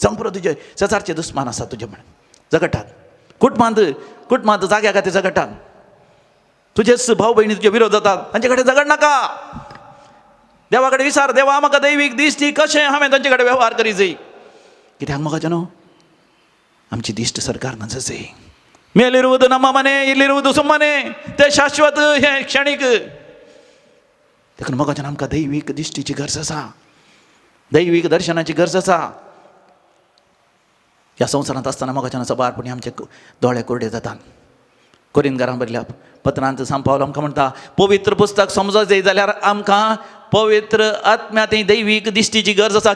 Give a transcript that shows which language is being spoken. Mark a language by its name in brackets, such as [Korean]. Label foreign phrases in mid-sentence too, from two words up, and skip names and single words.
[Konkani] जावं पुरो तुजे शेजारचे दुस्मान आसा तुजे म्हण झगडटात. कुटुंबांत जाग्या खातीर झगडटात. तुजेच भाव भयणी तुजे विरोध जातात तांचे कडेन झगड नाका. देवा कडेन विचार देवा म्हाका दैवीक दिश्ट दी कशें हांवें तांचे कडेन वेव्हार करी जाय. कित्याक मोगाचे न्हू आमची दिश्ट सरकार नजसे [Kannada] ಮೇಲಿರುವುದು ನಮ್ಮ ಮನೆ ಇಲ್ಲಿರುವುದು ಸುಮ್ಮನೆ [Konkani] ते शाश्वत हे क्षणिक. देखून मोगाच्यान आमकां दैवीक दिश्टीची गरज आसा, दैवीक दर्शनाची गरज आसा. ह्या संवसारांत आसतना मोगाच्यान सबारपणी आमचे दोळे कोरडे जातात. कोरिंथकारां बरयल्या पत्रांत सांत पावलो आमकां म्हणटा पवित्र पुस्तक समजत जाय जाल्यार आमकां पवित्र आत्म्यांत दैवीक दिश्टीची गरज आसा.